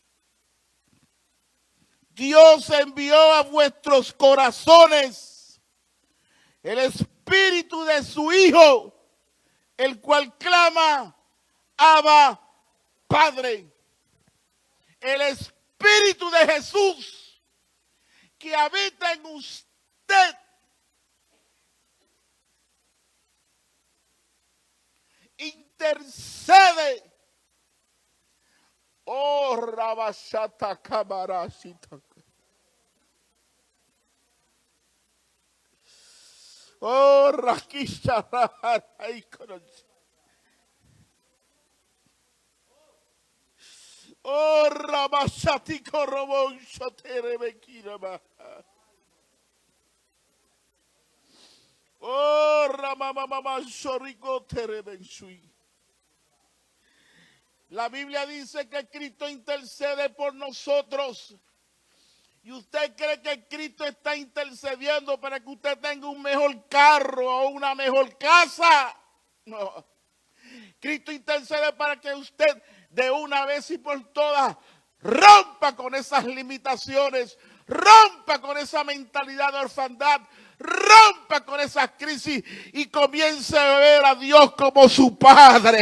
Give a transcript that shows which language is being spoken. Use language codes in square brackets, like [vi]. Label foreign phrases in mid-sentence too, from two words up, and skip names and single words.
[es] Dios envió a vuestros corazones el espíritu de su Hijo, el cual clama, Abba, Padre. El espíritu de Jesús que habita en usted intercede. Oh, Rabashata Kamarashita. Oh, Rakisha Rahaikonos. Oh, Rabashati Korobon Shoterebekirama. Oh, Ramamama Shoriko Terebenshui. La Biblia dice que Cristo intercede por nosotros. ¿Y usted cree que Cristo está intercediendo para que usted tenga un mejor carro o una mejor casa? No. Cristo intercede para que usted de una vez y por todas rompa con esas limitaciones, rompa con esa mentalidad de orfandad, rompa con esas crisis y comience a ver a Dios como su Padre.